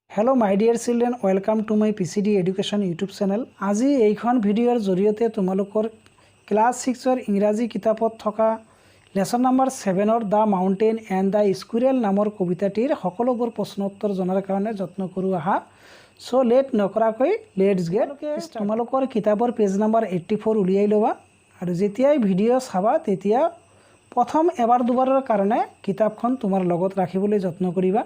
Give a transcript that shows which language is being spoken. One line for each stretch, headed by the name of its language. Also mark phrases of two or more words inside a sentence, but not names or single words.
English: hello my dear children welcome to my PCD education YouTube channel.
Assamese: आज এইখন ভিডিঅ'ৰ জৰিয়তে তোমালোকৰ ক্লাছ 6ৰ ইংৰাজী কিতাপত থকা
English: lesson number
Assamese: 7ৰ দা মাউণ্টেইন এণ্ড দা স্কুইৰেল নামৰ কবিতাটিৰ সকলোবোৰ প্ৰশ্ন উত্তৰ জনাৰ কাৰণে যত্ন কৰোঁ আহা। সো লেট নকৰাকৈ
English: let's get.
Assamese: তোমালোকৰ কিতাপৰ
English: page number
Assamese: 84 উলিয়াই ল'বা আৰু যেতিয়াই ভিডিঅ' চাবা তেতিয়া প্ৰথম এবাৰ দুবাৰৰ কাৰণে কিতাপখন তোমাৰ লগত ৰাখিবলৈ যত্ন কৰিবা।